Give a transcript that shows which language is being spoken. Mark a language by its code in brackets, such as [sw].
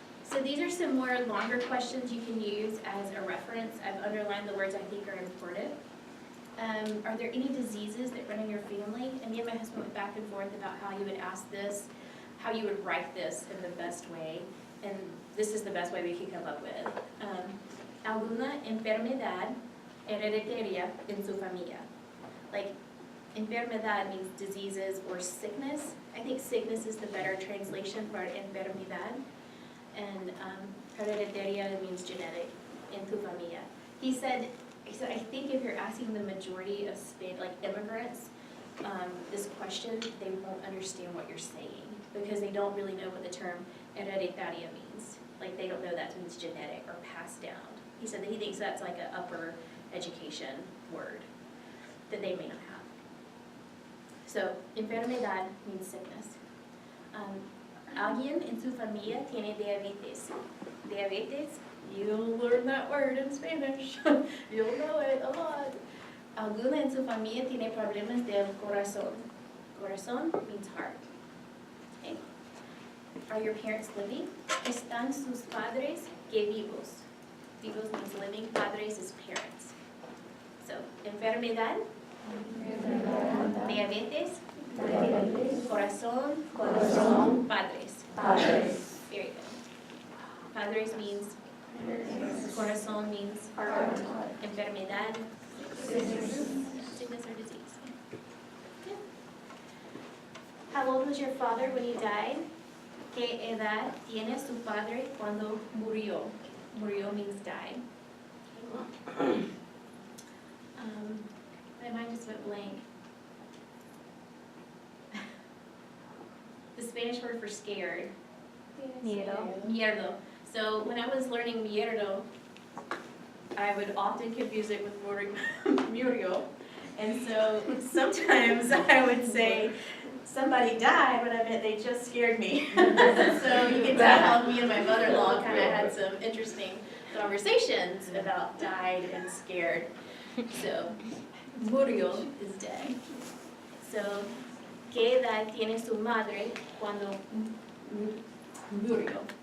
[en] So these are some more longer questions you can use as a reference. I've underlined the words I think are important. Are there any diseases that run in your family? And me and my husband went back and forth about how you would ask this, how you would write this in the best way. And this is the best way we could come up with. [es] Alguna enfermedad hereditaria en su familia. [en] Like, enfermedad means diseases or sickness. I think sickness is the better translation for enfermedad. And hereditaria means genetic, [es] en tu familia. [en] He said, I think if you're asking the majority of immigrants, this question, they won't understand what you're saying because they don't really know what the term hereditaria means. Like, they don't know that means genetic or passed down. He said that he thinks that's like an upper education word that they may not have. So, enfermedad means sickness. [es] Alguien en su familia tiene diabetes. [en] Diabetes, you'll learn that word in Spanish. You'll know it a lot. [es] Alguna en su familia tiene problemas del corazón. [en] Corazón means heart. Okay. Are your parents living? [es] ¿Están sus padres que vivos? [en] Vivos means living. Padres is parents. So, enfermedad, diabetes, corazón, padres. Very good. Padres means, corazón means, enfermedad, sickness or disease. Good. How old was your father when he died? [es] ¿Qué edad tiene su padre cuando murió? [en] Murió means died. My mind just went blank. The Spanish word for scared. Miedo. So when I was learning miedo, I would often confuse it with murió. And so sometimes I would say, somebody died, but I meant they just scared me. So you can tell how me and my mother-in-law kind of had some interesting conversations about died and scared. So, murió is dead. [es] So, ¿qué edad tiene su madre cuando murió?